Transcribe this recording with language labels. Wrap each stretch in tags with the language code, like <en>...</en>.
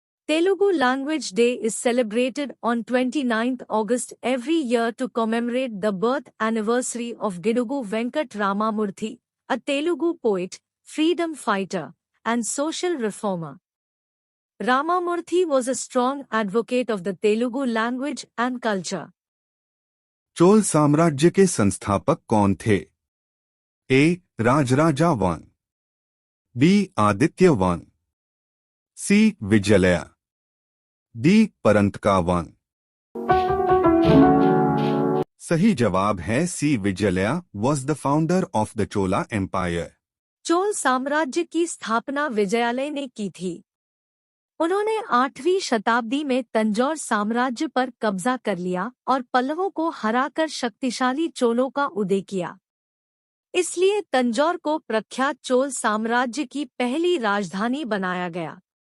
<en>Telugu Language Day is celebrated on 29th August every year to commemorate the birth anniversary of Gidugu Venkat Ramamurthy, a Telugu poet, freedom fighter, and social reformer. Ramamurthy was a strong advocate of the Telugu language and culture.</en> <hi>Chola साम्राज्य के संस्थापक कौन थे? ए Rajaraja one, B Aditya one, सी विजयलया, D परंतका one. सही जवाब है सी</hi> <en>Vijayalaya was the founder of the Chola Empire.</en> <hi>Chola साम्राज्य की स्थापना विजयालय ने की थी। उन्होंने 8वीं शताब्दी में तंजौर साम्राज्य पर कब्जा कर लिया और पल्लवों को हराकर शक्तिशाली चोलों का उदय किया। इसलिए तंजौर को प्रख्यात चोल साम्राज्य की पहली राजधानी बनाया गया।</hi>